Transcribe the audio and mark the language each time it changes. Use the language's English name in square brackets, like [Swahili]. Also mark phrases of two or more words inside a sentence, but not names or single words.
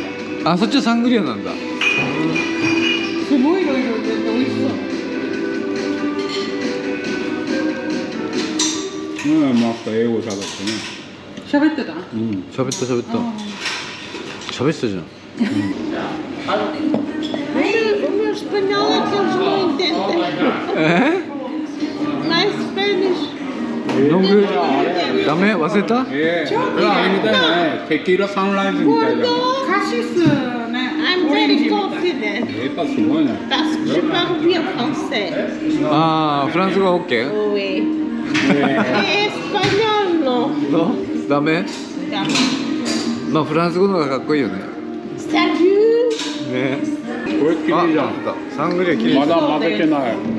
[Japanese] あ、そっちはサングリアなんだ。ア。すごいいろいろ全然美味しそう。また英語喋ってね。喋ってた？うん。喋った喋ったじゃん。 [Portuguese] O meu espanhol é que eles não entendem. え [English] My Spanish. [Japanese] ノングダメ忘れた？これあれみたいだね。テキーラサンライズみたいだ。カシスね。 [English] I'm very confident. [Japanese] やっぱすごいね。 [French] Parce que je parle bien français. [Japanese] ああ、フランス語 OK？ [French] Oui. Espagnol non. [Japanese] のダメ？まあフランス語の方がかっこいいよね。 [French] Salut. [Japanese] ね。これ綺麗じゃん。サングリア綺麗じゃん。まだ混ぜてない。